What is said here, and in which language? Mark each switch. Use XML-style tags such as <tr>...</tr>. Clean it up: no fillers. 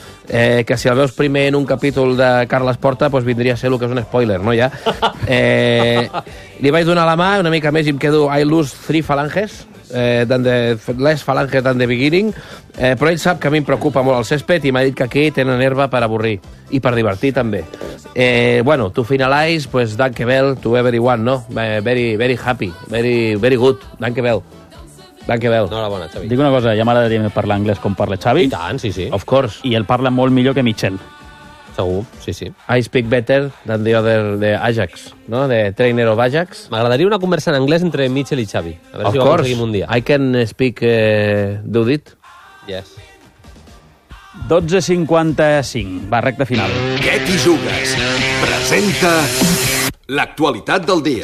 <ca>Que si el veus primer en un capítol de Carles Porta, pues vindria a ser el que és un spoiler, no, ja? Li vaig donar la mà una mica més i em quedo</ca> <en>I lose three phalanges, less phalanges than the beginning,</en> <ca>però ell sap que a mi em preocupa molt el césped i m'ha dit que aquí tenen herba per avorrir i per divertir també.</ca> <es>Bueno,</es> <en>to finalize,</en> <es>pues</es> <en>danke bell to everyone, no? Very, very happy, very, very good, danke bell. Danke bell.</en> <ca>Enhorabona, Xavi. Dic una cosa, ja m'agradaria parlar anglès com parla Xavi. I tant, sí.</ca> <en>Of course.</en> <ca>I el parla molt millor que Michel. Segur, sí.</ca> <en>I speak better than the other</en> <ca>de</ca> <en>Ajax, no? The trainer of Ajax.</en> <ca>M'agradaria una conversa en anglès entre Michel i Xavi. A veure</ca> <en>of</en> <ca>si ho aconseguim un dia.</ca> <en>I can speak, do it. Yes.</en> <ca>12:55, va, recta final. Què t'hi jugues? Presenta l'actualitat del dia.</ca>